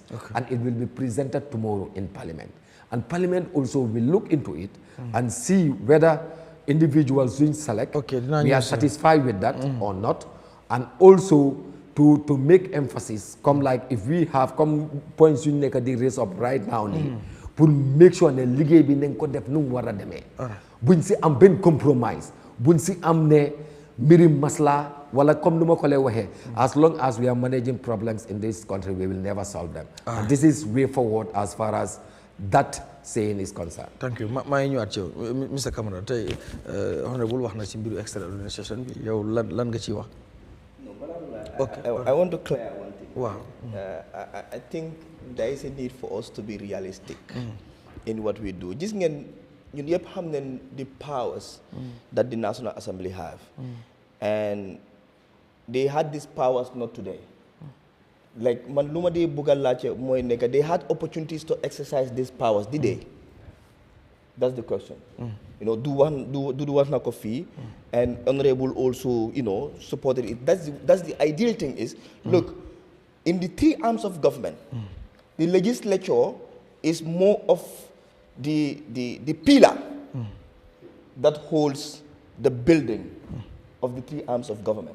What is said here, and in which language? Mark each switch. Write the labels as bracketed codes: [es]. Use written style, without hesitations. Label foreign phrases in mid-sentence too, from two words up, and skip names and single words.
[en] And it will be presented tomorrow in Parliament. And Parliament also will look into it and see whether individuals will select, we are satisfied with that or not. And also to make emphasis, come like if we have points you need to raise up right now, to make sure that [wo] liggéey bi nañ ko def nu mu war a demee. Buñ si am benn compromise, buñ si am ne mbiri masla wala comme numa ko lay waxe [en] as long as we are managing problems in this country we will never solve them and this is way forward as far as that saying is concerned. Thank you. [wo] maa ngi ñëwaat ci yow Mr Camara tey honorable wax na ci mbiru [en] extraordinary session [wo] bi yow lan nga ciy wax. [en] I want to clear one thing. Wow. I think there is a need for us to be realistic in what we do. [wo] Gis ngeen ñun yëpp xam nañ [en] the powers that the National Assembly have. And they had these powers not today. Like [wo] man lu ma dee bëgg a laajte mooy nekk [en] they had opportunities to exercise these powers did they? That's the question. You know, do one [wo] na ko fii [en] and honorable also, you know, supported it. That's the ideal thing is, look, in the three arms of government, the legislature is more of the pillar that holds the building of the three arms of government.